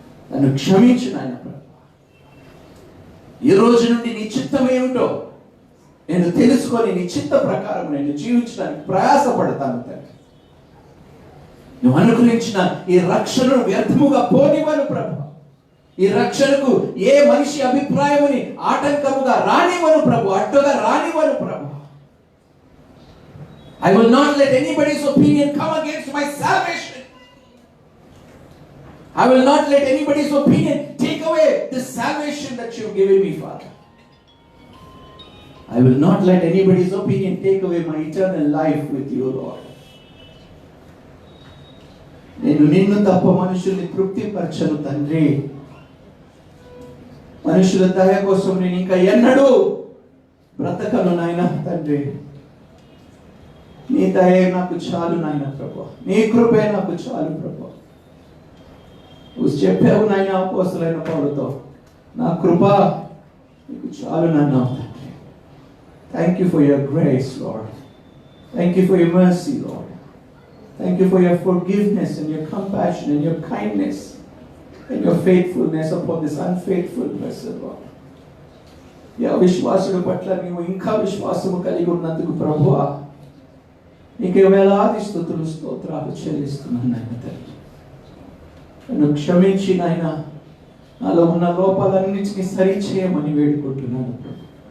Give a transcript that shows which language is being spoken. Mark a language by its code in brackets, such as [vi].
[te] నన్ను క్షమించు నాయన ప్రభు. ఈ రోజు నుండి నీ చిత్తం ఏమిటో నేను తెలుసుకొని నీ చిత్త ప్రకారం నేను జీవించడానికి ప్రయాసపడతాను తండ్రి. నువ్వు అనుగ్రహించిన ఈ రక్షణను వ్యర్థముగా పోనివ్వను ప్రభు. ఈ రక్షణకు ఏ మనిషి అభిప్రాయముని ఆటంకముగా రానివ్వను ప్రభు, అడ్డుగా రానివ్వను ప్రభు. [en] I will not let anybody's opinion come against my salvation. I will not let anybody's opinion take away this salvation that you've given me, Father. I will not let anybody's opinion take away my eternal life with you, Lord. [te] నేను నిన్ను తప్ప మనుషుల్ని తృప్తిపరచను తండ్రి. మనుషుల దయ కోసం నేను ఇంకా ఎన్నడూ బ్రతకను నాయన తండ్రి. నీ దయ నాకు చాలు నాయన ప్రభు, నీ కృపే నాకు చాలు ప్రభు. నువ్వు చెప్పావు నాయన అపోస్తలుడైన పౌలుతో, నా కృప నీకు చాలు నాయన తండ్రి. [en] Thank you for your grace Lord. Thank you for your mercy, Lord. Thank you for your forgiveness and your compassion and your kindness and your faithfulness upon this unfaithful person, Lord. [te] Yeah విశ్వాసుల పట్ల నీవు ఇంకా విశ్వాసము కలిగి ఉన్నందుకు ప్రభువా నీకే వేలాది స్తుతులు స్తోత్రాలు చెల్లిస్తున్నాను నాయన తండ్రి. నన్ను క్షమించి నాయన నాలో ఉన్న లోపాలన్నిటినీ సరిచేయమని వేడుకుంటున్నాను ప్రభు.